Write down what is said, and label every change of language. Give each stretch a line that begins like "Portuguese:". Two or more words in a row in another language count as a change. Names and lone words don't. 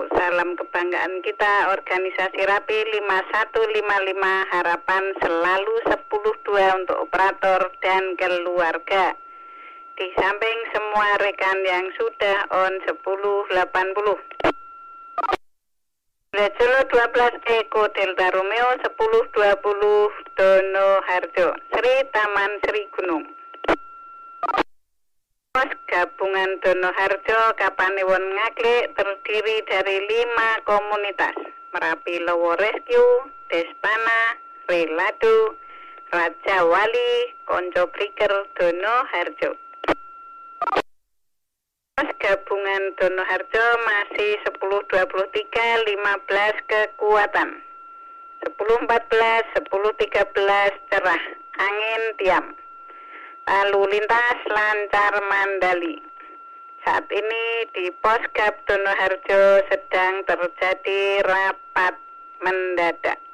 Indonesian: Salam kebanggaan kita organisasi Rapi 5155 harapan selalu 10-2 untuk operator dan keluarga. Di samping semua rekan yang sudah on 1080. Juliet Solo 12 Eko Delta Romeo 1020 Dono Harjo Sri Taman Sri Gunung. Pos Gabungan Donoharjo Kapanewon Ngaklik terdiri dari 5 komunitas: Merapi Lowo Rescue, Despana, Reladu, Raja Wali, Konco Briker, Donoharjo. Pos Gabungan Donoharjo masih 1023 15 kekuatan. 1014 1013 cerah, angin diam. Lalu lintas lancar mandali. Saat ini di Posgab Donoharjo sedang terjadi rapat mendadak.